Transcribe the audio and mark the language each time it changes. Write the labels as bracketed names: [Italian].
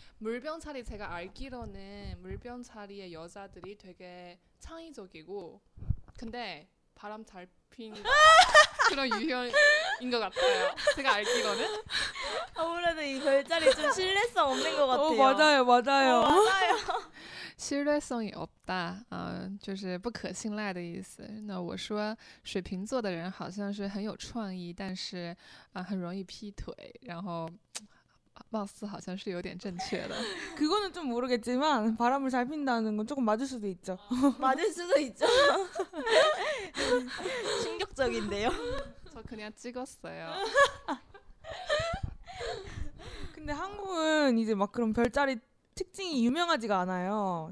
[Korean] 물병 자리 제가 알기로는 물병 자리의 여자들이 되게 창의적이고, 근데 바람 잘 피는 그런 유형인 것 같아요. 제가 알기로는. 아무래도 이 별자리 좀 신뢰성 없는 것 같아요. 맞아요, 맞아요. 맞아요. 신뢰성이 없다, [Chinese] 就是不可信赖的意思。那我说水瓶座的人好像是很有创意，但是很容易劈腿，然后貌似好像是有点正确的。 [Korean] 그거는 좀 모르겠지만 바람을 잘 핀다는 건 조금 맞을 수도 있죠. 맞을 수도 있죠. 충격적인데요. 저 그냥 찍었어요. 근데 한국은 이제 막 그런 별자리 특징이 유명하지가 않아요.